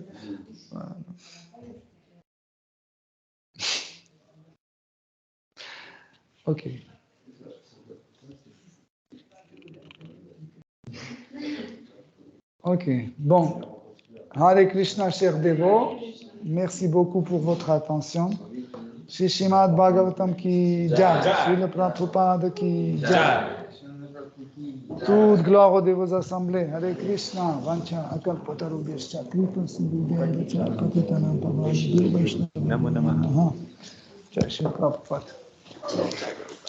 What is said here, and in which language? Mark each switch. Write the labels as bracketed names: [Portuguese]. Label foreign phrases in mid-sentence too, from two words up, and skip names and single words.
[French] Voilà. Ok. Ok, bon. [Sanskrit] Hare Krishna, [French] chers dévots, merci beaucoup pour votre attention. [Hindi] Shri Srimad Bhagavatam ki jai, Srila Prabhupada ki jai. [French] Toute gloire aux dévots assemblés. [Sanskrit] Hare Krishna, Vancha, Akalpatarubhyascha, Kripa Sindhubhyascha, Patitanam Pavanebhyo Vaishnavim. Namo Namaha. [Hindi] Jai Shri Prabhupada.